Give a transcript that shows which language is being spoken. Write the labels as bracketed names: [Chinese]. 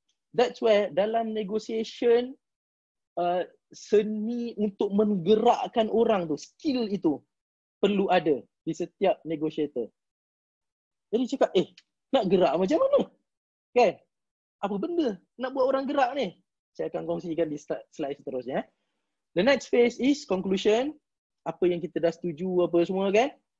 [English] That's where [Malay] dalam negotiation, seni untuk menggerakkan orang tu, skill itu perlu ada di setiap negotiator. Jadi cakap, nak gerak macam mana? Kan? Apa benda nak buat orang gerak ni? Saya akan kongsikan di slide seterusnya. [English] The next phase is conclusion. [Malay] Apa yang kita dah setuju apa semua kan?